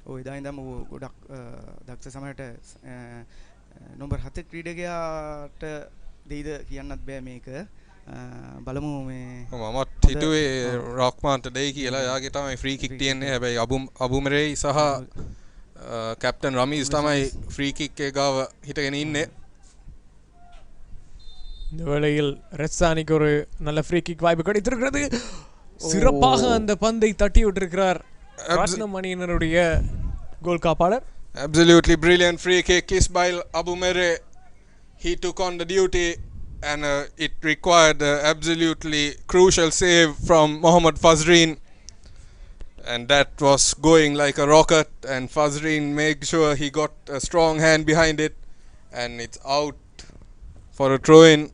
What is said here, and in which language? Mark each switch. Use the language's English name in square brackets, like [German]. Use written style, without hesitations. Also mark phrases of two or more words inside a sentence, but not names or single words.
[Sinhala] ඔය එදා ඉඳන්ම ඔහු ගොඩක් දක්ෂ සමයට නොම්බර් 7 ක්‍රීඩකයාට දෙයිද කියන්නත් බෑ මේක. බලමු මේ මමත් හිතුවේ රොක්මාන්ට දෙයි කියලා. යාගේ තමයි [English] free kick [Sinhala] තියෙන්නේ. හැබැයි අබුමරේයි සහ කැප්ටන් රමීස් තමයි [English] free kick [Sinhala] එක ගාව හිටගෙන ඉන්නේ. [Tamil] இந்த வேளையில் ரெஸ்ஸானிக்கு ஒரு நல்ல [English] free kick [Tamil] வாய்ப்பு கிடைத்திருக்கிறது. சிறப்பாக அந்த பந்தை தட்டி விட்டிருக்கிறார் ரத்னம் அணியினருடைய கோல் காப்பாளர். [English] Absolutely brilliant free kick Ismail Abumere. He took on the duty and it required absolutely crucial save from Mohammad Fazreen, and that was going like a rocket, and Fazreen made sure he got a strong hand behind it, and it's out for a throw-in.